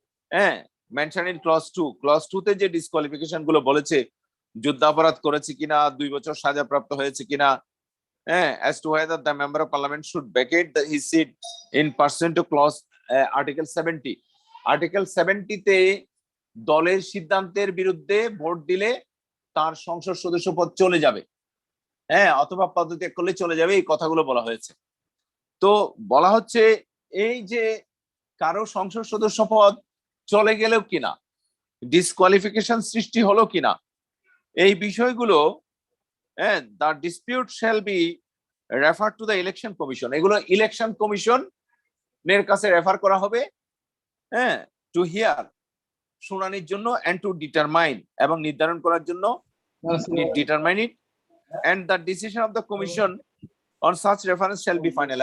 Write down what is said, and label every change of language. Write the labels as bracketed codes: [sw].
[bn] হ্যাঁ, mention in clause 2 তে যে ডিসকোয়ালিফিকেশন গুলো বলেছে, যুদ্ধাপরাধ করেছে কিনা, 2 বছর সাজাপ্রাপ্ত হয়েছে কিনা, হ্যাঁ, [en] as to whether the member of parliament should vacate his seat in pursuant to clause article 70, [bn] article 70 তে দলের সিদ্ধান্তের বিরুদ্ধে ভোট দিলে তার সংসদ সদস্য পদ চলে যাবে, হ্যাঁ, অথবা পদত্যাগ করলে চলে যাবে, এই কথাগুলো বলা হয়েছে। তো বলা হচ্ছে এই যে কারো সংসদ সদস্য পদ চলে গেলেও কিনা, ডিসকোয়ালিফিকেশন সৃষ্টি হলো কিনা, এই বিষয়গুলো [en] and the dispute shall be referred to the election commission. [bn] এগুলো ইলেকশন কমিশন এর কাছে রেফার করা হবে, হ্যাঁ, [en] to hear, [bn] শুনানির জন্য, [en] and to determine, [bn] এবং নির্ধারণ করার জন্য, [en] determine it, and the decision of the commission on such reference shall be final.